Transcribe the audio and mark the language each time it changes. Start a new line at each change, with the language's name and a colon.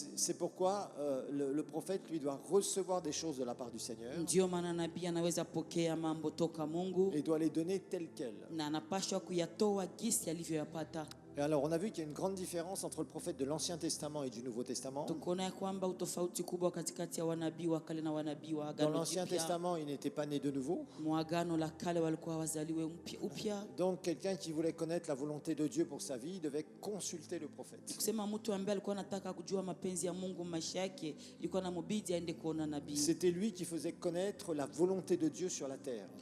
French: C'est pourquoi le prophète, lui, doit recevoir des choses de la part du Seigneur
Swahili: Ndio maana nabii anaweza pokea mambo toka Mungu
French: et doit les donner telles quelles.
Swahili: na anapaswa kuyatoa gisi alivyoyapata.
French: Et alors, on a vu qu'il y a une grande différence entre le prophète de l'Ancien Testament et du Nouveau Testament.
Swahili: Tukaona ya kwamba utofauti kubwa katikati ya wanabii wa kale na wanabii wa
French: Dans
Swahili: agano
French: l'Ancien
Swahili: jipya.
French: Testament, il n'était pas né de nouveau.
Swahili: Mwagano la kale walikuwa wazaliwe upya.
French: Donc, quelqu'un qui voulait connaître la volonté de Dieu pour sa vie devait consulter le prophète.
Swahili: Kusema mtu ambaye alikuwa anataka kujua mapenzi ya Mungu maisha yake, ilikuwa na mubidi aende kuona nabii.
French: C'était lui qui faisait connaître la volonté de Dieu sur la terre.